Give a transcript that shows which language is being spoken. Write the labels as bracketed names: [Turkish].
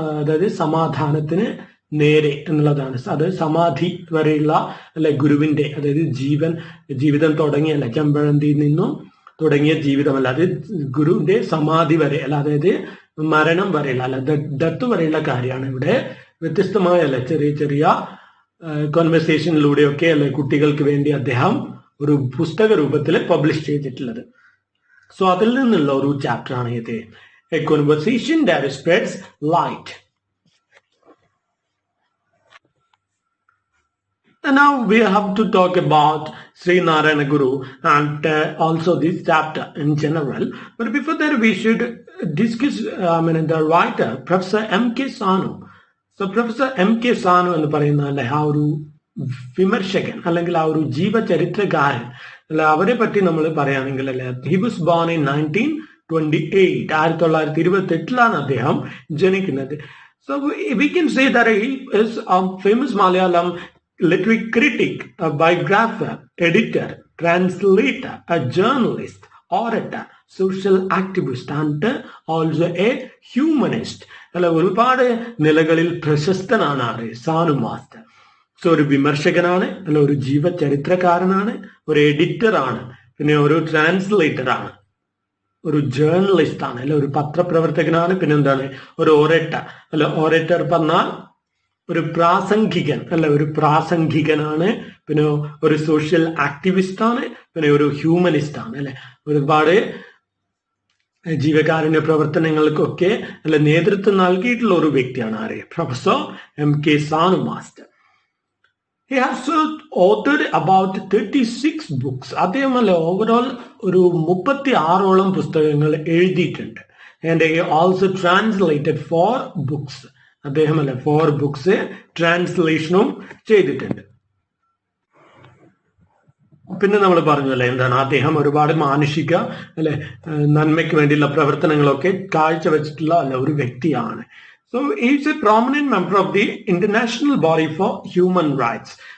[Malayalam] അതായത് സമാധാനത്തിന് നേരെ എന്നുള്ളതാണ്. അത് സമാധി വരെയുള്ള അല്ലെ ഗുരുവിന്റെ, അതായത് ജീവിതം തുടങ്ങിയ അല്ലെ ചെമ്പഴന്തിയിൽ നിന്നും തുടങ്ങിയ ജീവിതമല്ല, അത് ഗുരുവിന്റെ സമാധി വരെ അല്ല, അതായത് മരണം വരെയുള്ള അല്ല ഡെത്ത് വരെയുള്ള കാര്യമാണ് ഇവിടെ വ്യത്യസ്തമായ അല്ലെ ചെറിയ ചെറിയ കോൺവെർസേഷനിലൂടെയൊക്കെ അല്ലെ കുട്ടികൾക്ക് വേണ്ടി അദ്ദേഹം ഒരു പുസ്തക രൂപത്തിൽ പബ്ലിഷ് ചെയ്തിട്ടുള്ളത്. സോ അതിൽ നിന്നുള്ള ഒരു ചാപ്റ്റർ ആണ് ഇത്, [English] A conversation that spreads light. And now we have to talk about Sri Narayana Guru and also this chapter in general. But before that, we should discuss the writer, Professor M.K. Sanu. So Professor M.K. [Malayalam] Sanu എന്ന് പറയുന്ന അല്ലെ ആ ഒരു വിമർശകൻ അല്ലെങ്കിൽ ആ ഒരു ജീവചരിത്രകാരൻ അല്ലെ, അവരെ പറ്റി നമ്മൾ പറയുകയാണെങ്കിൽ അല്ലെ, [English] he was born in 1928, [Malayalam] 1928 അദ്ദേഹം ജനിക്കുന്നത്. [English] So we can say that he is a famous Malayalam literary critic, a biographer, editor, translator, a journalist, orator, social activist and also a humanist. [Malayalam] അല്ല, ഒരുപാട് നിലകളിൽ പ്രശസ്തനാണ് സാനു മാസ്റ്റർ. സോ ഒരു വിമർശകനാണ് അല്ല, ഒരു ജീവചരിത്രകാരനാണ്, ഒരു എഡിറ്റർ ആണ്, പിന്നെ ഒരു ട്രാൻസ്ലേറ്റർ ആണ്, ഒരു ജേർണലിസ്റ്റ് ആണ് അല്ല, ഒരു പത്രപ്രവർത്തകനാണ്, പിന്നെ എന്താണ് ഒരു ഓറേറ്റർ അല്ല, ഓറേറ്റർ പറഞ്ഞാൽ ഒരു പ്രാസംഗികൻ അല്ല, ഒരു പ്രാസംഗികനാണ്, പിന്നെ ഒരു സോഷ്യൽ ആക്ടിവിസ്റ്റ് ആണ്, പിന്നെ ഒരു ഹ്യൂമനിസ്റ്റ് ആണ് അല്ലെ. ഒരുപാട് ജീവകാരുണ്യ പ്രവർത്തനങ്ങൾക്കൊക്കെ അല്ല നേതൃത്വം നൽകിയിട്ടുള്ള ഒരു വ്യക്തിയാണ് ആര്? Professor M.K. Sanu master. [English] He has authored about 36 books. [Malayalam] അദ്ദേഹം അല്ലെ ഓവറോൾ ഒരു 36ഓളം പുസ്തകങ്ങൾ എഴുതിയിട്ടുണ്ട്. [English] And he also translated 4 books. [Malayalam] അദ്ദേഹം അല്ലെ 4 ബുക്സ് ട്രാൻസ്ലേഷനും ചെയ്തിട്ടുണ്ട്. പിന്നെ നമ്മൾ പറഞ്ഞു അല്ലെ എന്താണ്, അദ്ദേഹം ഒരുപാട് മാനുഷിക അല്ലെ നന്മയ്ക്ക് വേണ്ടിയുള്ള പ്രവർത്തനങ്ങളൊക്കെ കാഴ്ചവെച്ചിട്ടുള്ള അല്ല ഒരു വ്യക്തിയാണ്. [English] So is a prominent member of the international body for human rights.